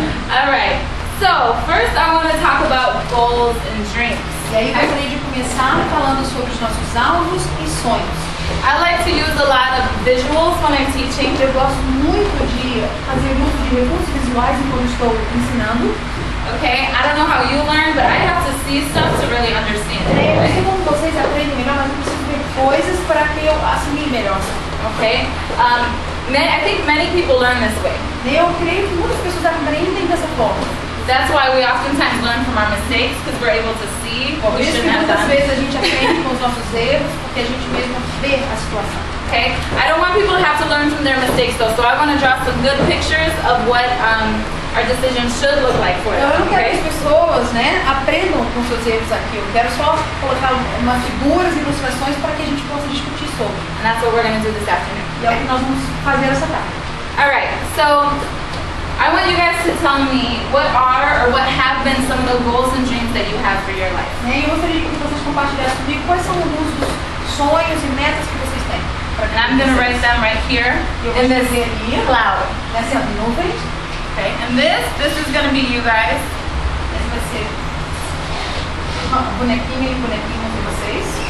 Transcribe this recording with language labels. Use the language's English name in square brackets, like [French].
[English] Alright, so first I want to talk about goals and dreams. [Portuguese] E aí eu gostaria de começar falando sobre os nossos alvos e sonhos. [English] I like to use a lot of visuals when I'm teaching. [Portuguese] Eu gosto muito de fazer uso de recursos visuais enquanto estou ensinando. [English] Okay, I don't know how you learn, but I have to see stuff to really understand it. [Portuguese] Eu não sei como vocês aprendem melhor, mas eu preciso ver coisas para que eu assimile melhor. [English] Okay, I think many people learn this way. [Portuguese] Eu creio que muitas pessoas aprendem dessa forma. [English] That's why we oftentimes learn from our mistakes, because we're able to see what [Portuguese] Por [English] we [Portuguese] isso que [English] shouldn't have [Portuguese] muitas [English] done. [Portuguese] vezes a gente aprende com os nossos erros, porque a gente mesmo vê a situação. [English] Okay, I don't want people to have to learn from their mistakes though, so I want to draw some good pictures of what our decisions should look like for [Portuguese] Eu [English] them. [Portuguese] não quero que [English] Okay? [Portuguese] as pessoas, né, aprendam com seus erros aqui. Eu quero só colocar umas figuras e ilustrações para que a gente possa discutir sobre. [English] And that's what we're going to do this afternoon. [Portuguese] E é o que nós vamos fazer essa tarde. [English] Alright, so I want you guys to tell me what are or what have been some of the goals and dreams that you have for your life. [Portuguese] E eu gostaria que vocês compartilhassem comigo quais são alguns dos sonhos e metas que vocês têm. [English] And I'm going to write them right here [Portuguese] Eu vou [English] in this [Portuguese] escrever ali, [English] cloud. [Portuguese] nessa nuvem. [English] Okay, and this is going to be you guys. [Portuguese] Esse vai ser uma bonequinha e bonequinho de vocês.